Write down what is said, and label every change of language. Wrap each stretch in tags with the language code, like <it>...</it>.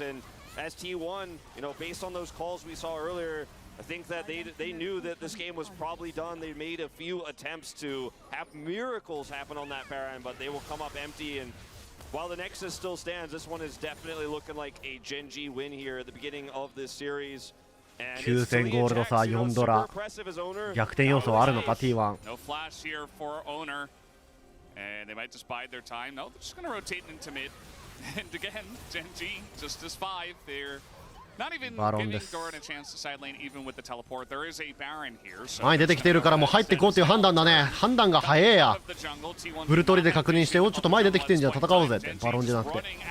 <en>And as T1, you know, based on those calls we saw earlier, I think that they knew that this game was probably done. They made a few attempts to have miracles happen on that Baron, but they will come up empty. And while the Nexus still stands, this one is definitely looking like a GENG win here at the beginning of this series.</en> <ja>9000ゴールド差4ドラ逆転要素あるのか T1</ja> <en>No flash here for owner, and they might just bide their time. No, they're just going to rotate into mid. And again, GENG just as 5. They're not even giving Doran a chance to side lane even with the teleport. There is a Baron here. So</en> <ja>前に出てきてるからもう入っていこうという判断だね。判断が早えや。ブルトリで確認して、おちょっと前出てきてんじゃん、戦おうぜって。バロンじゃなくて。</ja>